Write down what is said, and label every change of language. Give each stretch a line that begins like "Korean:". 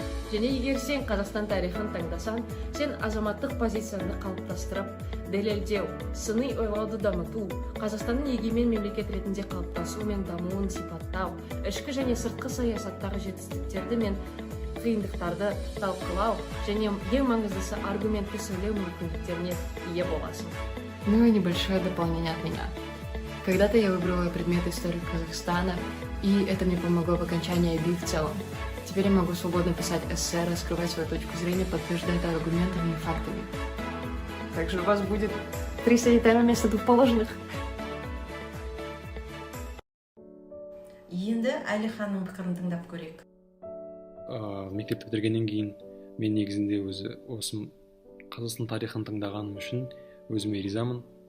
Kazakh: Және егер сен Қазақстан тарихын таңдасан, сен азаматтық позицияны қалыптастырып, дәлелдеу, сыни ойлауды дамыту, Қазақстанның егемен мемлекет ретінде қалыптасу мен дамуын сипаттау, ішкі және сыртқы саясаттағы жетістіктерді мен қиындықтарды талқылау және ең маңыздысы аргументті сөйлеу мүмкіндіктеріне ие боласың.
Russian: Ну и небольшое дополнение от меня. Когда-то я выбрала предмет истории Казахстана, и это мне помогло в окончании IB в целом. Теперь я могу свободно писать эссе, раскрывать свою точку зрения, подтверждать это аргументами и фактами. Также у вас будет 3
English: study time
Russian: вместо 2 положенных.
Kazakh: Енді Әлиханның пікірін тыңдап көрейік. Мектепті бітіргеннен кейін мен негізінде осы Қазақстан тарихын таңдағаным үшін өзіме ризамын.